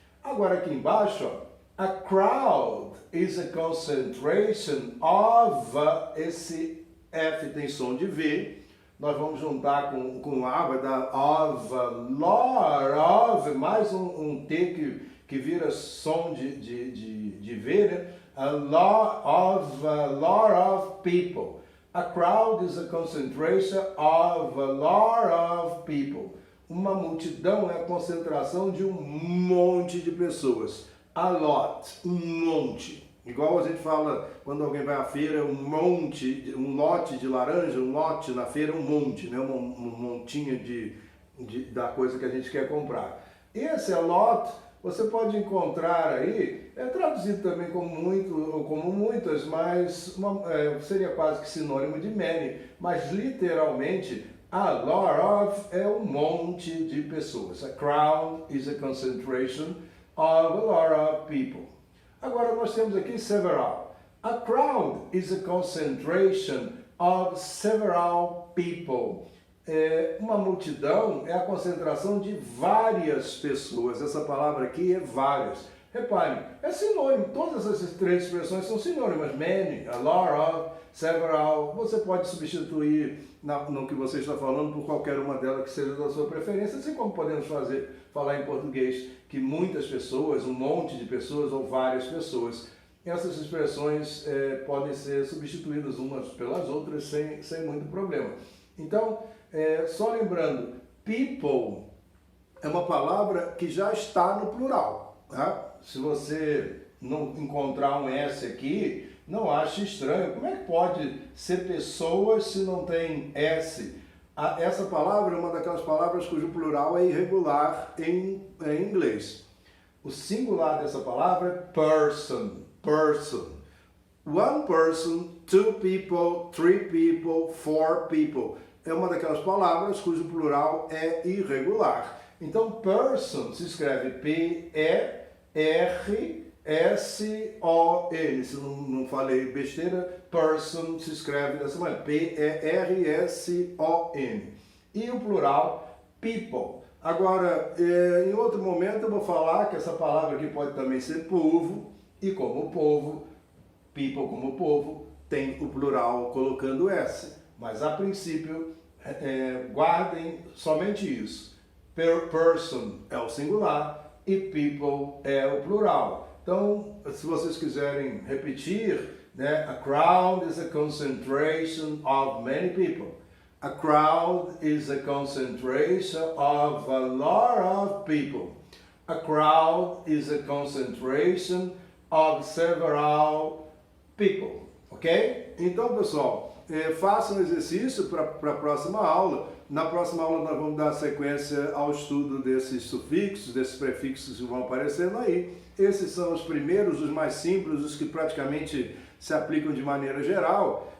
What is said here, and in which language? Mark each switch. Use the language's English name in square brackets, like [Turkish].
[Portuguese] Agora aqui embaixo, ó, [English] a crowd is a concentration of, [Portuguese] esse F tem som de V, nós vamos juntar com A, vai dar of, lot of, mais um T que vira som de V, né? [English] A lot of people. A crowd is a concentration of a lot of people. [Portuguese] Uma multidão é a concentração de um monte de pessoas. A lot, um monte. Igual a gente fala quando alguém vai à feira, um lote de laranja, um lote na feira, um monte, né? Um montinho da coisa que a gente quer comprar. Esse lot, você pode encontrar aí, é traduzido também como muito ou como muitas, mas seria quase que sinônimo de many, mas literalmente a lot of é um monte de pessoas. [English] A crowd is a concentration of a lot of people. [Portuguese] Agora nós temos aqui several. [English] A crowd is a concentration of several people. [Portuguese] Uma multidão é a concentração de várias pessoas. Essa palavra aqui é várias. Reparem, é sinônimo. Todas essas 3 expressões são sinônimas. Many, a lot of, several. Você pode substituir no que você está falando por qualquer uma delas que seja da sua preferência, assim como podemos falar em português que muitas pessoas, um monte de pessoas ou várias pessoas. Essas expressões podem ser substituídas umas pelas outras sem muito problema. Então, só lembrando, people é uma palavra que já está no plural. Tá? Se você não encontrar um S aqui, não ache estranho. Como é que pode ser pessoas se não tem S? Essa palavra é uma daquelas palavras cujo plural é irregular em inglês. O singular dessa palavra é person, person. [English] One person, two people, three people, four people. [Portuguese] É uma daquelas palavras cujo plural é irregular. Então, person se escreve P-E-R-S-O-N. Se não falei besteira, person se escreve dessa maneira. P-E-R-S-O-N. E o plural, people. Agora, em outro momento eu vou falar que essa palavra aqui pode também ser povo. E como povo, people como povo, tem o plural colocando S. Mas a princípio, guardem somente isso. Person é o singular e people é o plural. Então, se vocês quiserem repetir, né, [English] a crowd is a concentration of many people. A crowd is a concentration of a lot of people. A crowd is a concentration of several people. Ok? [Portuguese] Então, pessoal, façam um exercício para a próxima aula. Na próxima aula nós vamos dar sequência ao estudo desses sufixos, desses prefixos que vão aparecendo aí. Esses são os primeiros, os mais simples, os que praticamente se aplicam de maneira geral.